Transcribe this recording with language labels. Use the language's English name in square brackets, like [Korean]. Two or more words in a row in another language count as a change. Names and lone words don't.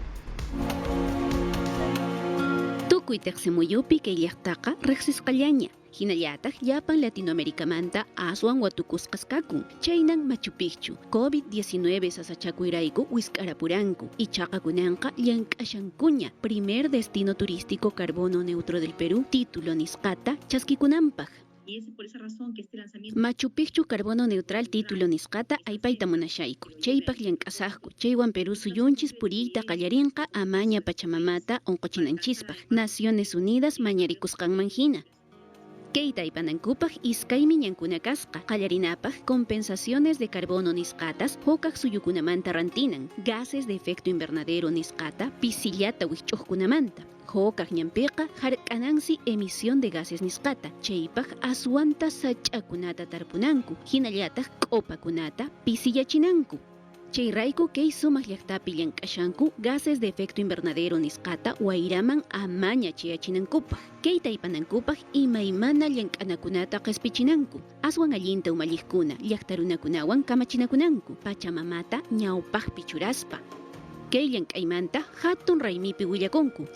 [Quechua] Rikusunchis. kuytaqsimuyupi kay llaqtaqa riqsisqallaña. Hinallataj llapan Latinoamericamanta aswan watukusqas kakun. Chaynan Machu Picchu COVID-19 sasachakuyrayku wisk'arapuranku. Ichaqa kunanqa llank'ashankuña [Spanish] primer destino turístico carbono neutro del Perú título [Quechua] nisqata chaskikunanpaq. [Spanish] Y es por esa razón que este lanzamiento [Quechua] Machu Picchu [Spanish] carbono neutral título [Quechua] nisqata aypayta munashayku. Chaypaq llank'asaqku. Chaywan Perú suyunchis puriyta qallarinqa amaña Pachamamata onqochinanchispaq. Naciones Unidas mañarikusqanman hina. Keita ipanankupaj iskaymi ñankuna kasqa qallarinapaj [Spanish] compensaciones de carbono [Quechua] nisqatas hukaq suyukunamanta rantinan [Spanish] gases de efecto invernadero [Quechua] nisqata pisillata wich'uqkunamanta hukaq ñampiqa hark'anansi [Spanish] emisión de gases [Quechua] nisqata chaypaj aswanta sach'akunata tarpunanku hinallataq q'upakunata pisillachinanku. Chayrayku kay sumaq llaqtapi llank'ashanku [Spanish] gases de efecto invernadero [Quechua] nisqata wayraman amaña chayachinankupaj. Kayta ipanankupaj imaymana llank'anakunata q'ispichinanku. Aswan allinta umalliqkuna llaqta runakunawan kamachinakunanku. Pachamamata ñawpaqpi churaspa. Kay llank'aymanta hatun raymipi willakunku.